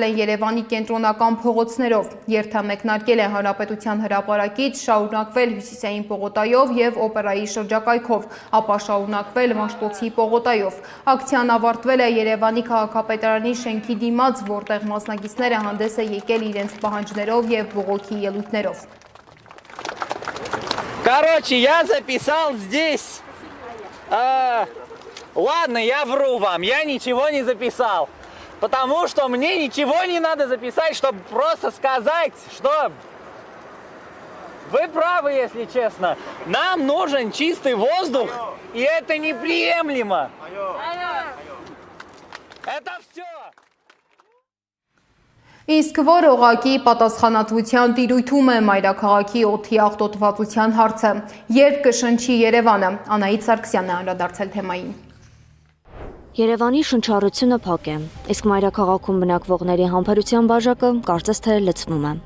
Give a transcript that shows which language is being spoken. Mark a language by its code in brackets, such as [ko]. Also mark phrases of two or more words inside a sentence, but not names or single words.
[hy] են Երևանի կենտրոնական փողոցներով։ Երթը մեկնարկել է Հանրապետության հրապարակից, շարունակվել Հյուսիսային պողոտայով եւ Օպերայի շրջակայքով, ապա շարունակվել Մաշտոցի պողոտայով։ Ակցիան ավարտվել է Երևանի քաղաքապետարանի շենքի դիմաց, որտեղ մասնակիցները հանդես է եկել իրենց պահանջներով եւ բողոքի ելույթներով։ [ru] Короче, я записал здесь. Ладно, я вру вам, я ничего не записал. Потому что мне ничего не надо записать, чтобы просто сказать, что вы правы, если честно. Нам нужен чистый воздух, и это неприемлемо. Это все. [hy] Իսկ որ օղակի պատասխանատվության տիրույթում է մայրաքաղաքի օդի աղտոտվածության հարցը, երբ կշնչի Երևանը, Անահիտ Սարգսյանն է անդրադարձել թեմային։ Երևանի շնչառությունը փակ է, իսկ մայրաքաղաքում բնակվողների համբերության բաժակը կարծես թե լցվում է։